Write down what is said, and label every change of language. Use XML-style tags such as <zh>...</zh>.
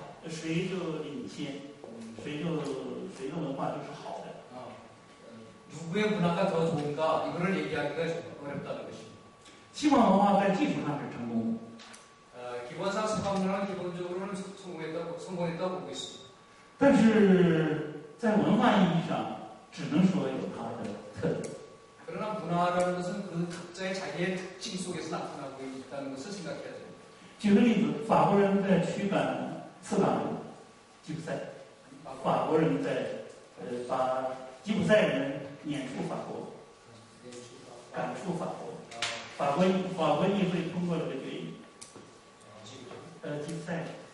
<zh>谁就领先，谁的文化就是好的。</zh> <ko>누구의 문화가 더 좋은가 이거를 얘기하기가 어렵다는 것입니다.</ko> <zh>西方文化在技术上是成功的，</zh> <ko>기본상 서방 문화는 기본적으로는 성공했다고 보고 있습니다.</ko> <zh>但是在文化意义上，只能说有它的特点。</zh> <ko>그러나 문화라는 것은 그 각자의 자기의 특징 속에서 나타나고 있다는 것을 생각해야 됩니다.</ko> <zh>举个例子，法国人在驱赶刺党吉普赛，法国人在把吉普赛人撵出法国，赶出法国。法国议会通过了个决议，吉普赛人。</zh>